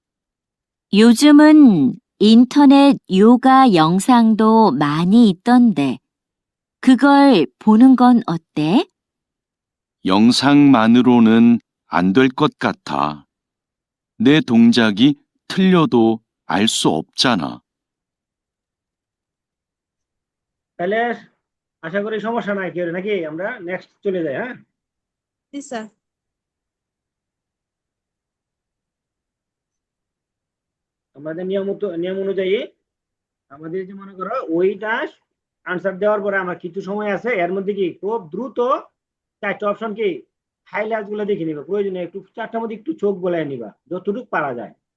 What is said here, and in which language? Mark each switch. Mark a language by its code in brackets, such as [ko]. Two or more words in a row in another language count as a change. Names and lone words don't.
[ko] 요즘은 인터넷 요가 영상도 많이 있던데, 그걸 보는 건 어때? 영상만으로는 안 될 것 같아. 내 동작이 틀려도 알 수 없잖아. [bn] তাহলে আশা করি সমস্যা নাই কেউ, নাকি আমরা নেক্সট চলে যাই। হ্যাঁ, জি স্যার। আমাদের নিয়ম অনুযায়ী আমাদের যে মনে করো ওইটা আনসার দেওয়ার পরে আমার কিছু সময় আছে, এর মধ্যে কি খুব দ্রুত 4টা অপশন কি হাইলাইট গুলো দেখে নিবা, প্রয়োজনে একটু 4টার মধ্যে একটু চোখ গোলায় নিবা যতটুকু পারা যায়।